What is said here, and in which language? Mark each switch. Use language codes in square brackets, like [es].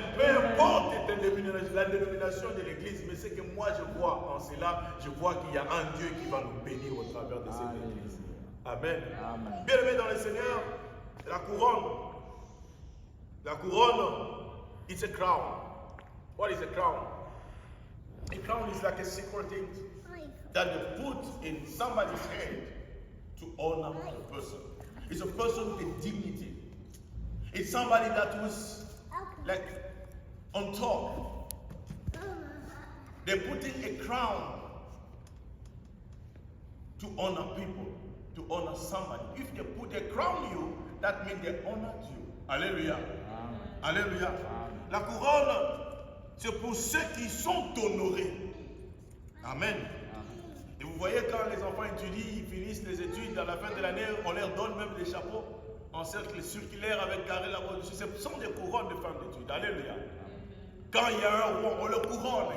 [fr] Peu importe la dénomination de l'église, mais c'est que moi je vois en cela, je vois qu'il y a un Dieu qui va nous bénir au travers de cette église. Amen. Bien aimé dans le Seigneur, la couronne, [en] it's a crown. What is a crown? A crown is like a secret thing that they put in somebody's head to honor a person. It's a person with dignity. It's somebody that was like on top. They're putting a crown to honor people, to honor somebody. If they put a crown on you, that means they honored you. Alléluia. Alléluia. [fr] La couronne, c'est pour ceux qui sont honorés. Amen. Et vous voyez quand les enfants étudient, ils finissent les études, à la fin de l'année, on leur donne même des chapeaux en cercle circulaire avec carré là-bas dessus. Ce sont des couronnes de femmes d'études. Alléluia. Quand il y a un roi, on le couronne.